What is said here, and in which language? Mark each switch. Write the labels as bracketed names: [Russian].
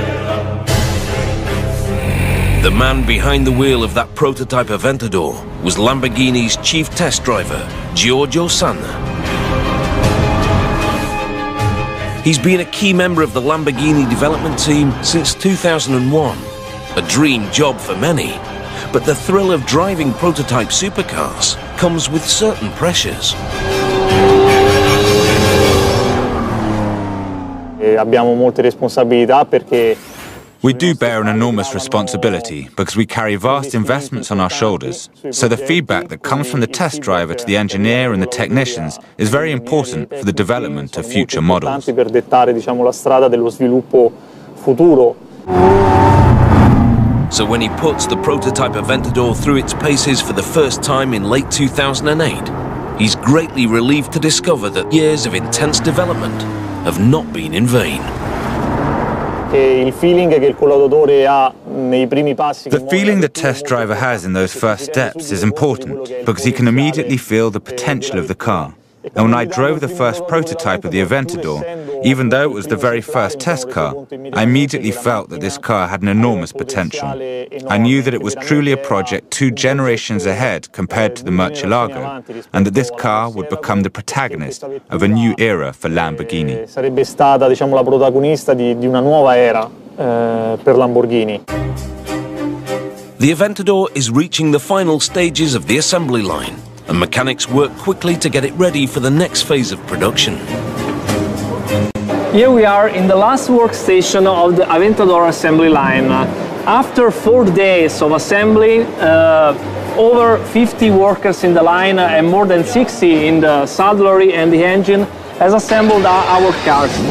[English] The man behind the wheel of that prototype Aventador was Lamborghini's chief test driver, Giorgio Sanna. He's been a key member of the Lamborghini development team since 2001. A dream job for many, but the thrill of driving prototype supercars comes with certain pressures. [Italian] Abbiamo molte responsabilità perché [English] we do bear an enormous responsibility because we carry vast investments on our shoulders. So the feedback that comes from the test driver to the engineer and the technicians is very important for the development of future models. [Italian] Per dettare, diciamo, la strada dello sviluppo futuro. [English] So when he puts the prototype Aventador through its paces for the first time in late 2008, he's greatly relieved to discover that years of intense development have not been in vain. The feeling the test driver has in those first steps is important because he can immediately feel the potential of the car. And when I drove the first prototype of the Aventador, even though it was the very first test car, I immediately felt that this car had an enormous potential. I knew that it was truly a project 2 generations ahead compared to the Murcielago, and that this car would become the protagonist of a new era for Lamborghini. [Italian] Sarebbe stata, diciamo, la protagonista di una nuova era per Lamborghini. [English] The Aventador is reaching the final stages of the assembly line, and mechanics work quickly to get it ready for the next phase of production. Here we are in the last workstation of the Aventador assembly line. After 4 days of assembly, over 50 workers in the line and more than 60 in the saddlery and the engine has assembled our cars.